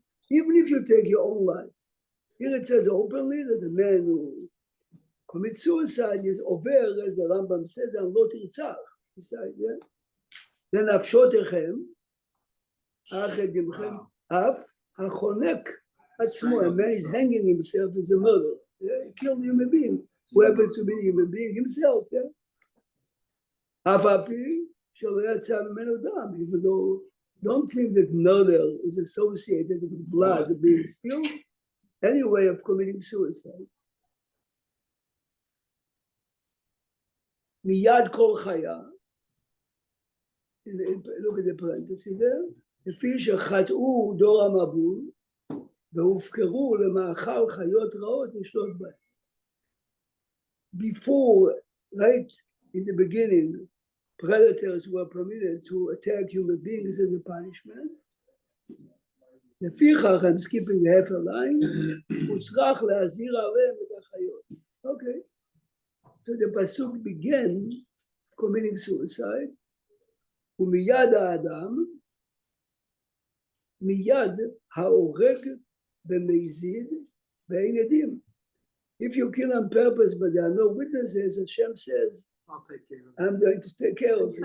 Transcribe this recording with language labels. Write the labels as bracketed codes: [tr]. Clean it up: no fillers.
[en] Even if you take your own life. Here it says openly that the man who commits suicide is over, as the Rambam says, and לא תרצח. [he] לנפשותיכם, אחד דמכם, אף החונק עצמו. [en] A man is hanging himself as a murderer. He killed a human being, who happens to be a human being himself. [he] אף על פי [en] even though don't think that murder is associated with blood being spilled, any way of committing suicide. [he] Miyad kol chaya, [en] look at the parenthesis there, [he] לפי שחטאו דור המבול, והופקרו למאכל חיות רעות לשלוט בהם. [en] Before, right in the beginning, predators were permitted to attack human beings as a punishment. [he] לפיכך, [en] I'm skipping half a line, [he] הוצרך להזהיר עליהם את החיות. [en] Okay. So the pasuk began committing suicide. [he] ומיד האדם, מיד ההורג במזיד ואין עדים. [en] If you kill on purpose but there are no witnesses, Hashem says, I'll take care of it. I'm going to take care of you.